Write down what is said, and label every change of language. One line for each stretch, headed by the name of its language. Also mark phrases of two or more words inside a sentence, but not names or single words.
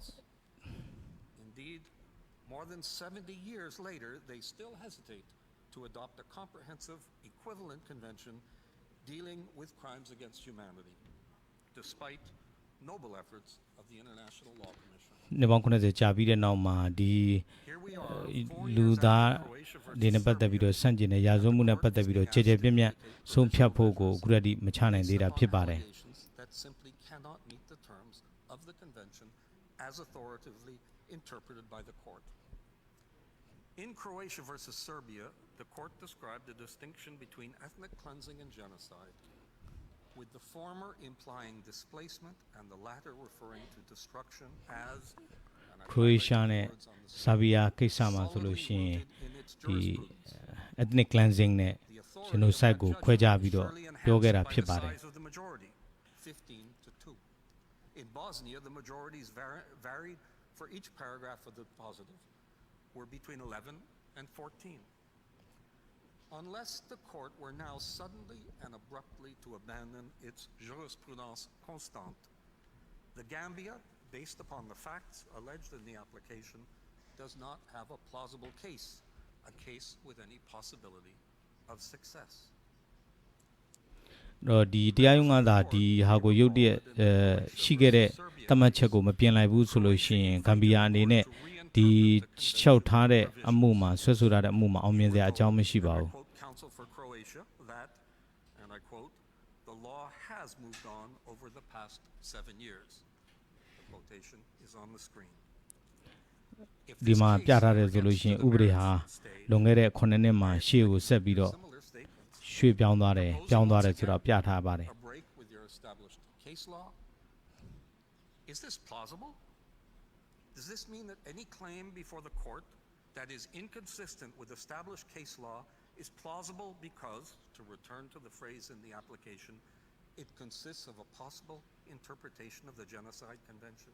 English: Indeed, more than 70 years later, they still hesitate to adopt a comprehensive equivalent convention dealing with crimes against humanity, despite noble efforts of the International Law Commission.
Burmese: နှစ်ပေါင်း90ကြာပြီးတဲ့နောက်မှာဒီ
English: Here we are, 4
Burmese: လူ
English: years
Burmese: သား
English: after Croatia
Burmese: ဒီ
English: versus
Burmese: နဲ့ပတ်သက်ပြီးတော့
English: Serbia,
Burmese: ဆန့်ကျင်တဲ့ရာဇဝတ်မှုနဲ့ပတ်သက်ပြီးတော့ခြေခြေပြန့်ပြန့်ဆုံးဖြတ်ဖို့ကိုအခုတည်းကမချနိုင်သေးတာဖြစ်ပါတယ်
English: Allegations that simply cannot meet the terms of the convention as authoritatively interpreted by the court. In Croatia versus Serbia, the court described the distinction between ethnic cleansing and genocide, with the former implying displacement and the latter referring to destruction as, and I
Burmese: ခရိုအေးရှား
English: highlight
Burmese: နဲ့
English: the words on the
Burmese: ဆာဗီယာကိစ္စ
English: screen,
Burmese: မှာဆိုလို့
English: solidly
Burmese: ရှိရင်
English: rooted in its
Burmese: ဒီ
English: jurisprudence. ethnic cleansing နဲ့ The authority of genocide that
Burmese: ကို
English: judgment
Burmese: ခွဲခြား
English: is
Burmese: ပြီးတော့
English: surely
Burmese: ပြောခဲ့
English: enhanced
Burmese: တာ
English: by
Burmese: ဖြစ်
English: the
Burmese: ပါတယ်
English: size of the majority, 15 to 2. In Bosnia, the majorities varied for each paragraph of the positive, were between 11 and 14. Unless the court were now suddenly and abruptly to abandon its
French: jurisprudence constante,
English: the Gambia, based upon the facts alleged in the application, does not have a plausible case, a case with any possibility of success.
Burmese: တော့ဒီတရားရုံးကသာဒီဟာကိုရုတ်တရက်ရှိခဲ့တဲ့သတ်မှတ်ချက်ကိုမပြင်လိုက်ဘူးဆိုလို့ရှိရင်ဂမ်ဘီယာအနေနဲ့ဒီလျှောက်ထားတဲ့အမှုမှာဆွဲဆိုထားတဲ့အမှုမှာအောင်မြင်စရာအကြောင်းမရှိပါဘူး
English: I quote counsel for Croatia that, and I quote, the law has moved on over the past 7 years. The quotation is on the screen. If
Burmese: ဒီ
English: this
Burmese: မှာ
English: case
Burmese: ပြထားတယ်ဆို
English: were
Burmese: လို့ရှိရင်
English: against
Burmese: ဥပဒေ
English: the
Burmese: ဟာ
English: merits stayed,
Burmese: လွန်ခဲ့တဲ့9နှစ်မှာရှေ့ကိုဆက်ပြီးတော့
English: similar statements,
Burmese: ရွှေ့ပြောင်းသွားတယ်ပြောင်းသွားတယ်ဆိုတာပြထားပါတယ်
English: a break with your established case law. Is this plausible? Does this mean that any claim before the court that is inconsistent with established case law is plausible because, to return to the phrase in the application, it consists of a possible interpretation of the Genocide Convention?